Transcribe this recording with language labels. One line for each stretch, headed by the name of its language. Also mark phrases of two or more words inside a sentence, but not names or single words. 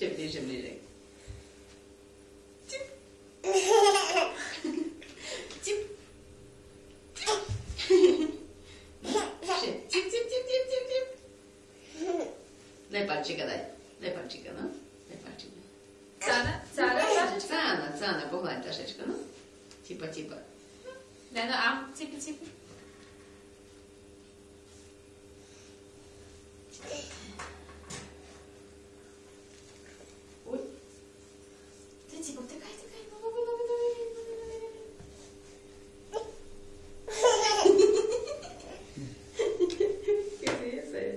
Russian: ближе, ближе. Тип. Тип.
Ukrainian: Ще. Тип, тип, тип, тип, тип, тип.
Russian: Дай пальчика, дай. Дай пальчика, ну. Дай пальчика. Цана, Сашечка. Цана, Цана, погладь Сашечка, ну. Типа, типа.
Ukrainian: Дай, ну, а, ціпи, ціпи. Ой. Ти, ціпа, втикай, втикай. Ну, лови, лови, лови, лови, лови.